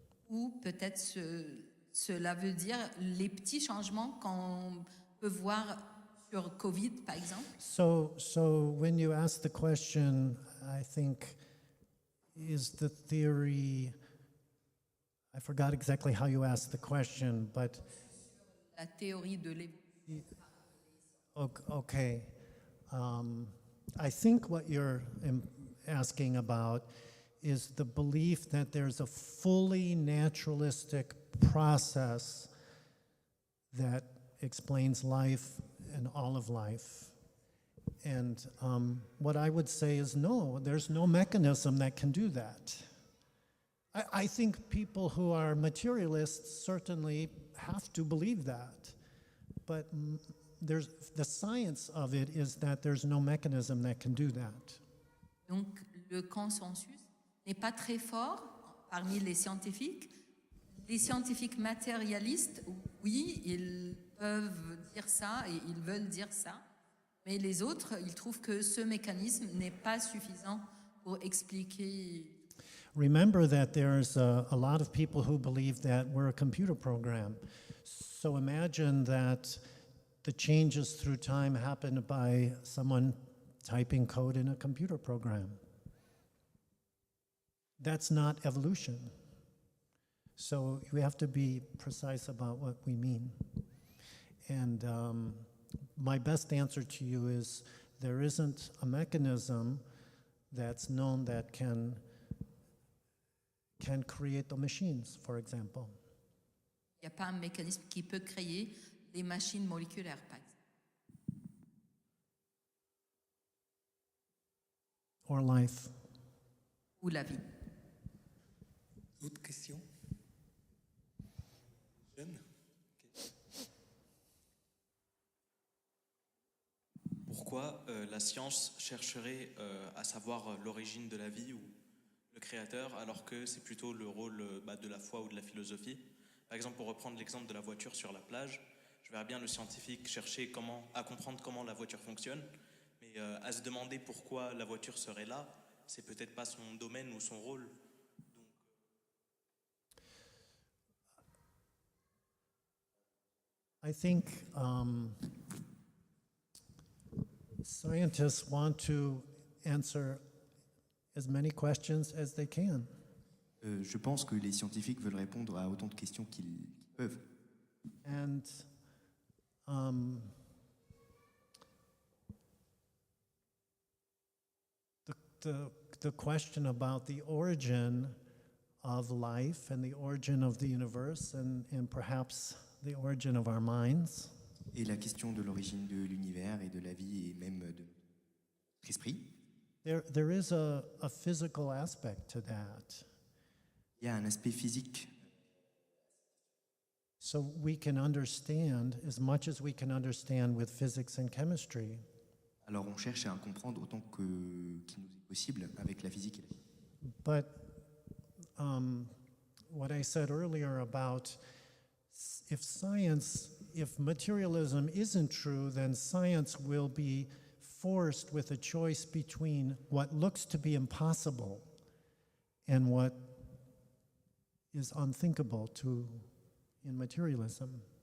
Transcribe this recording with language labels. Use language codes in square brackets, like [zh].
[fr] Ou peut-être cela veut dire les petits changements qu'on peut voir sur Covid, par exemple. [en] So when you ask the question, I think, is the theory, I forgot exactly how you asked the question, but [fr] La théorie de l'évolution. [en] okay. I think what you're asking about is the belief that there's a fully naturalistic process that explains life and all of life. And what I would say is no, there's no mechanism that can do that. I think people who are materialists certainly have to believe that. But the science of it is that there's no mechanism that can do that. [fr] Donc le consensus n'est pas très fort parmi les scientifiques. Les scientifiques matérialistes, oui, ils peuvent dire ça et ils veulent dire ça. Mais les autres, ils trouvent que ce mécanisme n'est pas suffisant pour expliquer. [en] Remember that there's a lot of people who believe that we're a computer program. So imagine that the changes through time happen by someone typing code in a computer program. That's not evolution. So we have to be precise about what we mean. And my best answer to you is there isn't a mechanism that's known that can create the machines, for example. [fr] Il n'y a pas un mécanisme qui peut créer des machines moléculaires, par exemple. [en] Or life. [fr] Ou la vie. Autre question? [en] Jeanne? Okay. [fr] Pourquoi la science chercherait à savoir l'origine de la vie ou le créateur, alors que c'est plutôt le rôle de la foi ou de la philosophie? Par exemple, pour reprendre l'exemple de la voiture sur la plage, je verrais bien le scientifique chercher à comprendre comment la voiture fonctionne, mais à se demander pourquoi la voiture serait là, c'est peut-être pas son domaine ou son rôle. [en] I think scientists want to answer as many questions as they can. [fr] Je pense que les scientifiques veulent répondre à autant de questions qu'ils peuvent. [en] And the question about the origin of life and the origin of the universe and perhaps the origin of our minds. [fr] Et la question de l'origine de l'univers et de la vie et même de notre esprit. [en] There is a physical aspect to that. [fr] Il y a un aspect physique. [en] So we can understand as much as we can understand with physics and chemistry. [fr] Alors on cherche à comprendre autant qu'il nous est possible avec la physique et la chimie. [en] But what I said earlier about if materialism isn't true, then science will be forced with a choice between what looks to be impossible and what is unthinkable in materialism.